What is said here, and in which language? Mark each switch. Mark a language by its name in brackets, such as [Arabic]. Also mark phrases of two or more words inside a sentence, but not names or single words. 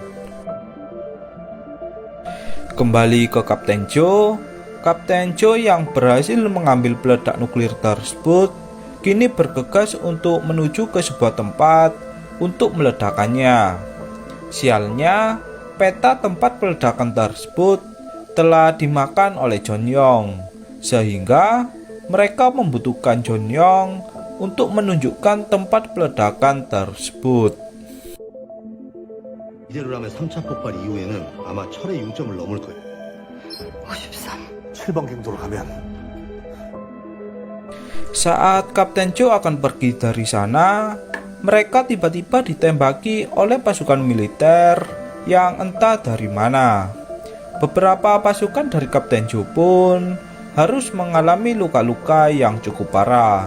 [Indonesian] Kembali ke Kapten Joe yang berhasil mengambil peledak nuklir tersebut kini bergegas untuk menuju ke sebuah tempat untuk meledakkannya. Sialnya, peta tempat peledakan tersebut telah dimakan oleh Jeonnyong, sehingga mereka membutuhkan Jeonnyong untuk menunjukkan tempat peledakan tersebut. [Korean] 이대로라면 3차 폭발 이후에는 아마 철의 6점을 넘을 거예요. 53. 7번 경도로 가면 [Indonesian] Saat Kapten Joe akan pergi dari sana, mereka tiba-tiba ditembaki oleh pasukan militer yang entah dari mana. Beberapa pasukan dari Kapten Joe pun harus mengalami luka-luka yang cukup parah.